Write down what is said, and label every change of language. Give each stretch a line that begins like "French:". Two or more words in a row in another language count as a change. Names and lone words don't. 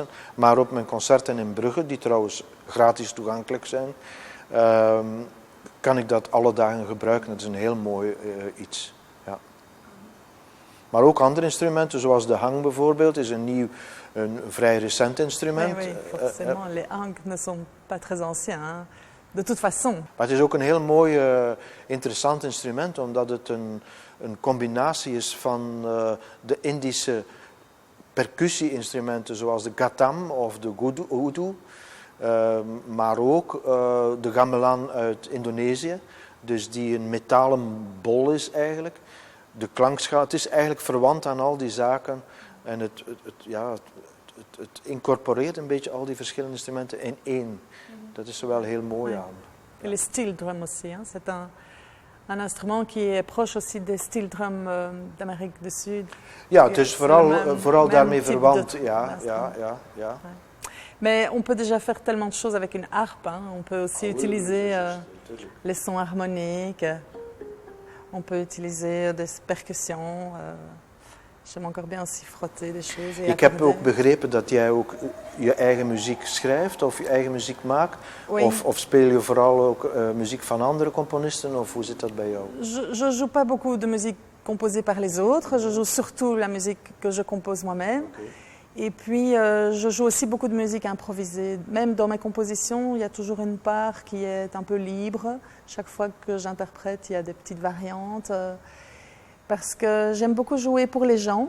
Dutch: Maar op mijn concerten in Brugge, die trouwens gratis toegankelijk zijn, kan ik dat alle dagen gebruiken. Dat is een heel mooi iets. Ja. Maar ook andere instrumenten, zoals de hang bijvoorbeeld, is een vrij recent instrument.
French: Oui, forcément, les hangs ne sont pas très anciens, hein. De toute façon.
Dutch: Maar het is ook een heel mooi, interessant instrument, omdat het een combinatie is van de Indische percussie-instrumenten, zoals de ghatam of de udu, maar ook de gamelan uit Indonesië, dus die een metalen bol is eigenlijk. De klankschaal, het is eigenlijk verwant aan al die zaken en het incorporeert een beetje al die verschillende instrumenten in één. Dat is er wel heel mooi aan.
French: Et les
English: steel drums
French: aussi, hein. C'est un instrument qui est proche aussi des
English: steel drums
French: d'Amérique du Sud.
Dutch: Ja, het is vooral daarmee verwant. Ja.
French: Mais on peut déjà faire tellement de choses avec une harpe, hein. On peut aussi utiliser les sons harmoniques. On peut utiliser des percussions. J'aime encore bien aussi frotter des choses.
Dutch: Ik heb ook begrepen dat jij ook je eigen muziek schrijft of je eigen muziek maakt.
French: Oui.
Dutch: Of speel je vooral ook muziek van andere componisten of hoe zit dat bij jou?
French: Je joue pas beaucoup de musique composée par les autres. Je joue surtout la musique que je compose moi-même. Okay. Et puis je joue aussi beaucoup de musique improvisée. Même dans mes compositions, il y a toujours une part qui est un peu libre. Chaque fois que j'interprète, il y a des petites variantes. Parce que j'aime beaucoup jouer pour les gens.